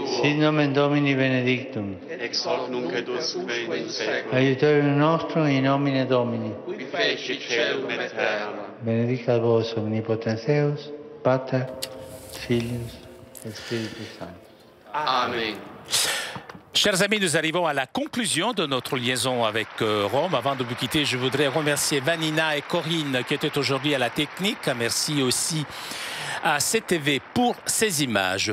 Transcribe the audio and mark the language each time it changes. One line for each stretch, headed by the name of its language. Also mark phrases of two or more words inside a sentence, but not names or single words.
Latin: sit nomen Domini benedictum, ex hoc nunc et usque in seculum, aiutorium nostrum in nomine Domini, qui feci caelum et terra. Benedicat vos omnipotens Deus, Pater, Filius et Spiritus Sanctus. Amen.
French: Chers amis, nous arrivons à la conclusion de notre liaison avec Rome. Avant de vous quitter, je voudrais remercier Vanina et Corinne qui étaient aujourd'hui à la technique. Merci aussi à CTV pour ces images.